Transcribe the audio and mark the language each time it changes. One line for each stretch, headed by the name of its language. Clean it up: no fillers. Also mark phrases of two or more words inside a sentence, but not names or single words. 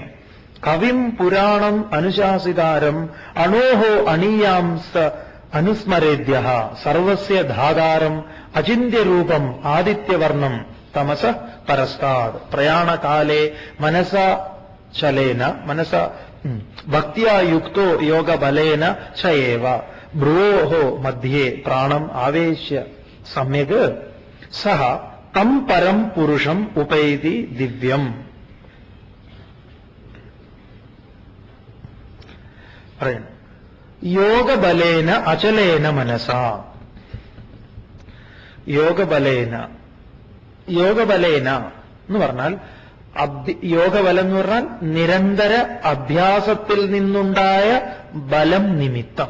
Sanskrit: കവിം പുരാണം അനുശാസിതാരം അണോഹോ അണീയാംസ അനുസ്മരേദ്യ സർവസ്യ ധാതാരം അചിന്യരൂപം ആദിത്യവർണം തമസ പരസ്താദ് പ്രയാണകാലേ മനസ ഭക്തിയാ യുക്തോ യോഗബലേന ചയേവ ഭ്രുവോഹോ മധ്യേ പ്രാണം ആവേശ്യ സമ്യക് സഹ തം പരം പുരുഷം ഉപൈതി ദിവ്യം.
Malayalam: പറയണം
Sanskrit: യോഗബലേന അചലേന മനസ.
Malayalam: യോഗബലേന എന്ന് പറഞ്ഞാൽ യോഗബലം എന്ന് പറഞ്ഞാൽ നിരന്തര അഭ്യാസത്തിൽ നിന്നുണ്ടായ ബലം നിമിത്തം.